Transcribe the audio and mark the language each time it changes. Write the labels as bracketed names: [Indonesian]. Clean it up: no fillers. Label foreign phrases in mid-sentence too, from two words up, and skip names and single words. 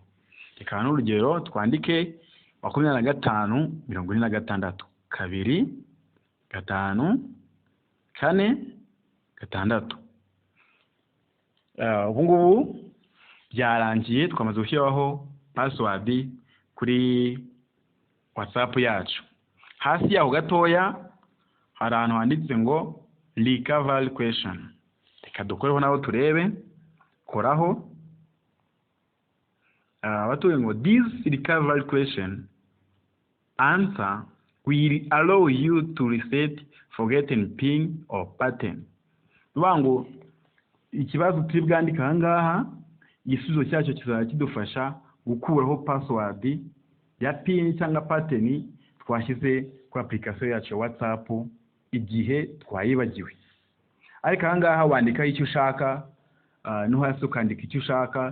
[Kinyarwanda] Reka n'urugero twandike 25 46 2 5 4 6. Ubu ngubu byarangiye, twamaze gushyiraho password kuri WhatsApp yacu. Hasi yaho gatoya hari ahantu handitse ngo [English] recovery question. [Kinyarwanda] Reka dukoreho naho turebe. Koraho. Batuye ngo [English] this recovery question answer will allow you to reset forgotten pin or pattern. [Kinyarwanda] Ngo ikibazo turi bwandika ahangaha, igisubizo cyacyo kizaba kidufasha gukuraho password ya pin cyangwa pattern twashyize kuri application yacu ya WhatsApp igihe twayibagiwe. Ariko ahangaha wandika icyo ushaka, no hasi ukandika icyo ushaka.